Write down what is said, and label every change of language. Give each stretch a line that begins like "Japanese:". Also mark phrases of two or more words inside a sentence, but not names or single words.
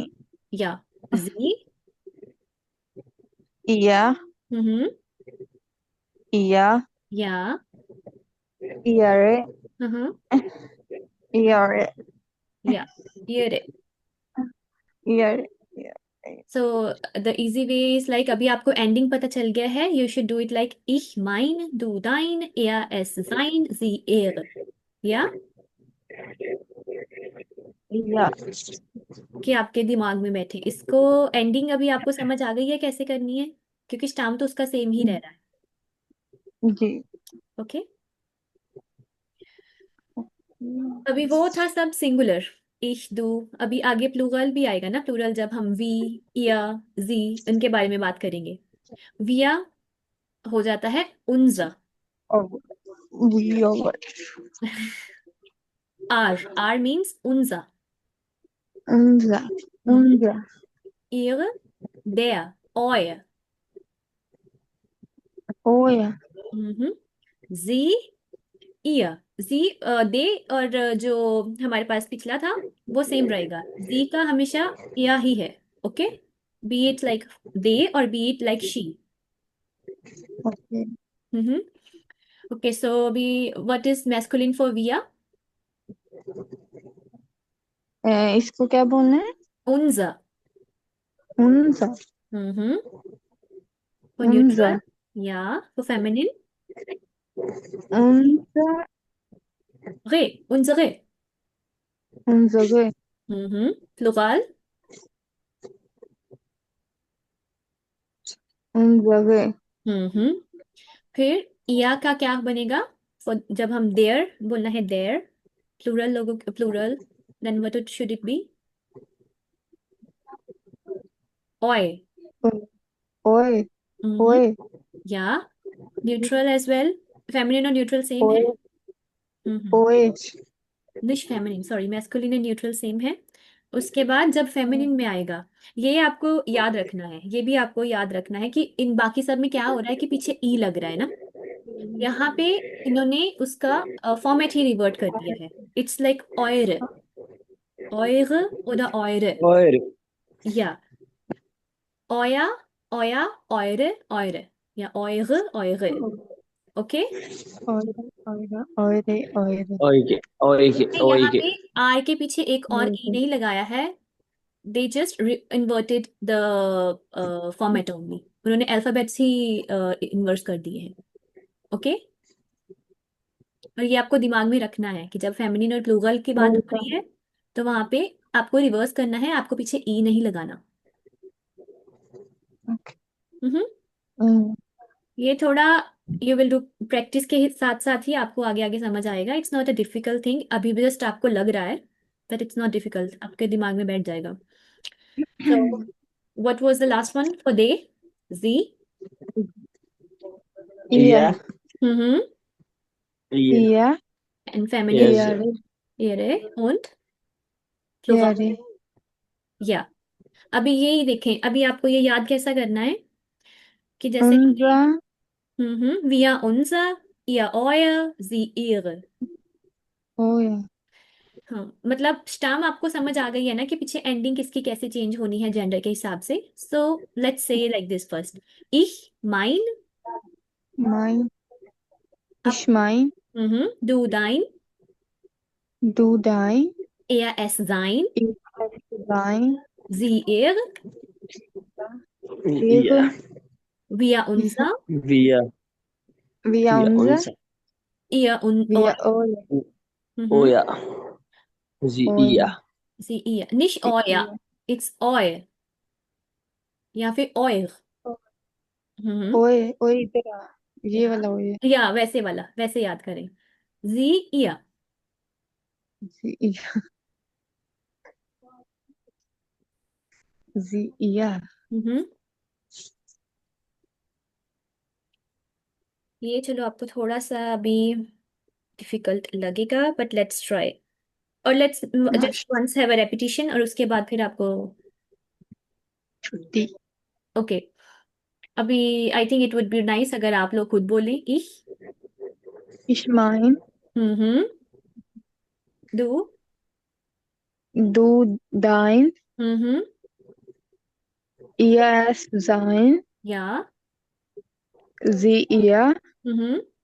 German: ja, sie, ihr, mhm, ihr, ja, ihre, mhm, ihre, ja, ihre. ihre.
English: So the easy way is like,
Hindi: अभी आपको ending पता चल गया है,
English: you should do it like
German: ich, mein, du, dein, er, es, sein, sie, er. या Ja,
Hindi: कि आपके दिमाग में बैठे, इसको एंडिंग अभी आपको समझ आ गई है कैसे करनी है? क्योंकि स्टाम तो उसका सेम ही रह रहा है। जी। ओके। अभी वो था सब सिंगुलर,
German: ich, du।
Hindi: अभी आगे प्लूरल भी आएगा ना, प्लूरल जब हम वी, या, जी, उनके बारे में बात करेंगे। विया हो जाता है उनजा।
German: Oh, wir,
Hindi: आर मीन्स उनजा।
German: unser, unser, ihre, der, euer। euer, sie, ihr,
Hindi: जी, दे, और जो हमारे पास पिछला था वो सेम रहेगा, जी का हमेशा या ही है।
English: okay, be it like they और be it like she। okay. okay, so अभी what is masculine for विया?
Hindi: इसको क्या बोलना है?
German: उनजा। unser,
English: for neutral?
German: unser,
English: या। for feminine?
German: unser, रे, उनजरे। unsere,
English: प्लुरल?
German: unsere,
Hindi: फिर या का क्या बनेगा? जब हम देयर बोलना है, देयर, प्लूरल लोगों, प्लूरल,
English: then what should it be?
German: ओए। oi, हम्म। oi, या।
English: neutral as well,
Hindi: फेमिनिन और न्यूट्रल सेम है।
German: oi, हम्म। oi,
Hindi: निश
English: feminine, sorry, masculine and neutral
Hindi: सेम है। उसके बाद जब फेमिनिन में आएगा, ये आपको याद रखना है, ये भी आपको याद रखना है कि इन बाकी सब में क्या हो रहा है कि पीछे ई लग रहा है ना, यहाँ पे इन्होंने उसका फॉर्मेट ही रिवर्ट कर दिया है।
English: it's like
German: euer, euer oder eure,
Hindi: और
German: या eure, eure, euer, euer, या eure, eure,
English: ओके।
Hindi: और यहाँ
English: ओके
Hindi: पे आर के पीछे एक और ई नहीं लगाया है,
English: they just inverted the format only,
Hindi: उन्होंने अल्फाबेट्स ही इन्वर्स कर दिए हैं, ओके। और ये आपको दिमाग में रखना है कि जब फेमिनिन और प्लूरल की बात हो रही है तो वहां पे आपको रिवर्स करना है, आपको पीछे ई नहीं लगाना। हम्म। ये थोड़ा
English: you will do practice
Hindi: के साथ साथ ही आपको आगे आगे समझ आएगा।
English: it's not a difficult thing,
Hindi: अभी भी जस्ट आपको लग रहा है,
English: but it's not difficult,
Hindi: आपके दिमाग में बैठ जाएगा।
English: so what was the last one for they?
German: जी। या हम्म। या
English: and feminine? यस
German: ihre
English: und plural?
German: यारे या।
Hindi: अभी यही देखें, अभी आपको ये याद कैसा करना है कि जैसे उनका
German: wir unser, ihr euer, sie ihre। होया
Hindi: हाँ, मतलब स्टाम आपको समझ आ गई है ना कि पीछे एंडिंग किसकी कैसे चेंज होनी है जेंडर के हिसाब से।
English: so let's say like this first,
German: ich, mein, mein
Hindi: अब
German: ich mein du, dein, du dein er, es, sein, ich dein sie, er, या ihre wir, unser, wir wir wir unser uns ihr und wir euer, euer oh mhm, ja sie euer ja sie, ihr, nicht sie euer, ihr it's euer
Hindi: या फिर
German: euer। हम्म।
Hindi: ओए ओए इधर आ ये
German: या
Hindi: वाला ओए या वैसे वाला, वैसे याद करें, जी, या।
German: sie ihr sie ihr हम्म।
Hindi: ये चलो आपको थोड़ा सा अभी डिफिकल्ट लगेगा,
English: but let's try,
Hindi: और
English: let's just once have a repetition,
Hindi: और उसके बाद फिर आपको, छुट्टी ओके। अभी
English: I think it would be nice
Hindi: अगर आप लोग खुद बोलें,
German: ich, ich mein हम्म, du, du dein हम्म, ihr es sein या, sie ihr हम्म,